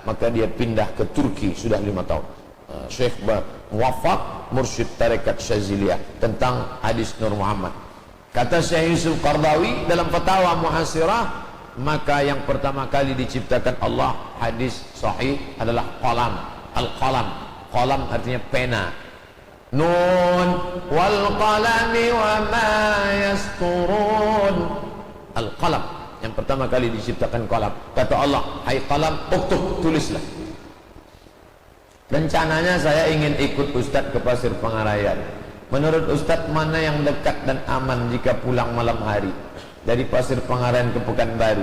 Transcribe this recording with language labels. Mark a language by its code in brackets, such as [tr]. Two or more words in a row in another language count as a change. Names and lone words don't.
[id] maka dia pindah ke Turki sudah 5 tahun. Syekh Muwaffaq Mursyid Tarekat Syaziliyah tentang hadis Nur Muhammad. Kata Syekh Yusuf Qardawi dalam Fatwa Muhasirah, maka yang pertama kali diciptakan Allah hadis sahih adalah qalam. Al-qalam, qalam artinya pena. [ar] ن والقلم وما يسطرون. [id] Al-qalam, yang pertama kali diciptakan qalam. Kata Allah, hai qalam, uktub, tulislah. Rencananya saya ingin ikut Ustadz ke Pasir Pengarayan. Menurut Ustadz, mana yang dekat dan aman jika pulang malam hari dari Pasir Pengarayan ke Pekanbaru?